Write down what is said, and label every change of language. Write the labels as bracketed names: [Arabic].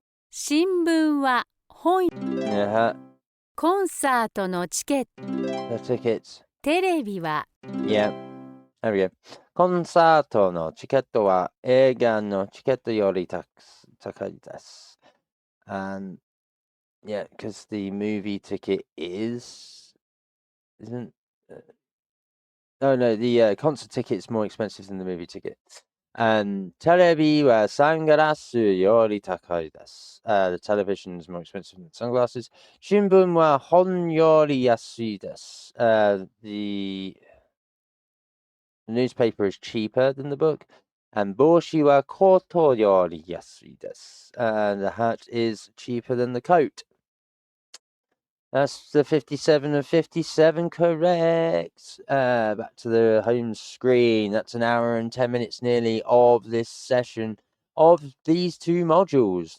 [Japanese] 新聞は本、 [English] Yeah, [Japanese] コンサートのチケット、 [English] the tickets. [Japanese] テレビは [English] Yeah, there we go. [Japanese] コンサートのチケットは映画のチケットより高いです。 [English] And yeah, because the movie ticket isn't. Oh no, the concert ticket is more expensive than the movie ticket. And [Japanese] テレビはサングラスより高いです。 [English] The television is more expensive than sunglasses. [Japanese] 新聞は本より安いです。 [English] The newspaper is cheaper than the book. And [Japanese] 帽子はコートより安いです。 [English] And the hat is cheaper than the coat. That's the 57 of 57 correct. Back to the home screen. That's an hour and 10 minutes nearly of this session of these two modules.